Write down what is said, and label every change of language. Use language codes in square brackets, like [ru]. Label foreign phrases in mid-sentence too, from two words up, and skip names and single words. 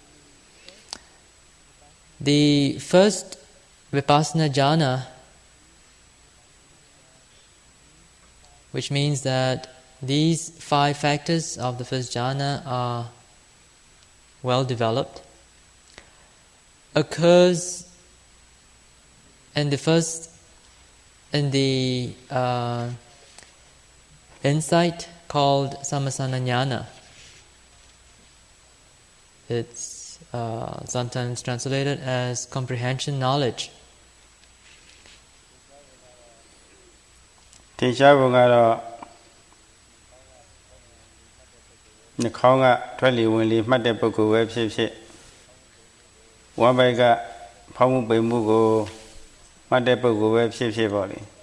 [en] the first [pi] Vipassana jhana, [en] which means that these 5 factors of the first jhana are well developed, occurs in the insight called [pi] sammasana jnana. [en] It's sometimes translated as comprehension knowledge. [my] ထင်ရှားပုံကတော့နှာခေါင်းကထွက်လေဝင်လေမှတ်တဲ့ပုဂ္ဂိုလ်ပဲဖြစ်ဖြစ်ဝမ်းပိုက်ကဖောင်းမှုပိန်မှုကိုမှတ်တဲ့ပုဂ္ဂိုလ်ပဲဖြစ်ဖြစ်ပေါ့လေ